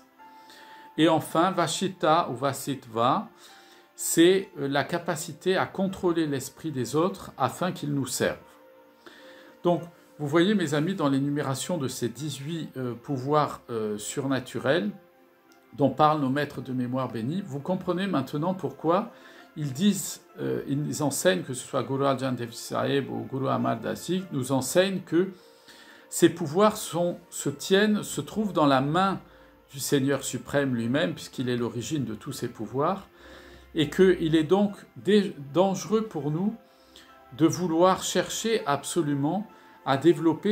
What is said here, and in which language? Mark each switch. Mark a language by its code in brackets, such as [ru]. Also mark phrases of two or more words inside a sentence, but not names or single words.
[fr] Et enfin, Vashita ou Vasitva, c'est la capacité à contrôler l'esprit des autres afin qu'ils nous servent. Donc, vous voyez, mes amis, dans l'énumération de ces 18 pouvoirs surnaturels, dont parlent nos maîtres de mémoire bénis. Vous comprenez maintenant pourquoi ils disent, ils enseignent, que ce soit Guru Arjan Dev Ji Sahib ou Guru Amar Das Ji, nous enseignent que ces pouvoirs se trouvent dans la main du Seigneur suprême lui-même, puisqu'il est l'origine de tous ces pouvoirs, et qu'il est donc dangereux pour nous de vouloir chercher absolument à développer